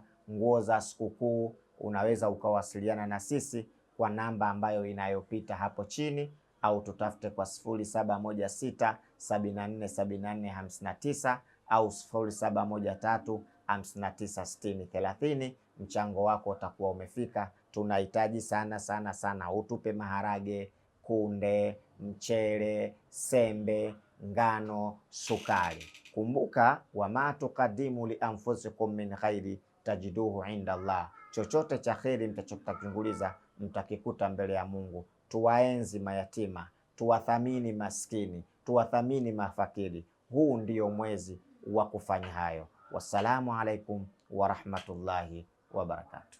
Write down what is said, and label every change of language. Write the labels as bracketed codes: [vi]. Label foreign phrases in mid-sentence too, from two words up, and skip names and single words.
[sw] Nguo za sikukuu, unaweza ukawasiliana na sisi kwa namba ambayo inayopita hapo chini, au tutafute kwa 0716747459 au 0713596030. Mchango wako utakuwa umefika. Tunahitaji sana utupe maharage, kunde, mchele, sembe, ngano, sukari. [ar] Kumbuka, وما تقدموا لأنفسكم من خير تجدوه عند الله. [sw] Chochote cha kheri mtachotanguliza mtakikuta mbele ya Mungu. Tuwaenzi mayatima, tuwathamini maskini, tuwathamini mafakiri. Huu ndio mwezi wa kufanya hayo. [ar] والسلام عليكم ورحمة الله وبركاته.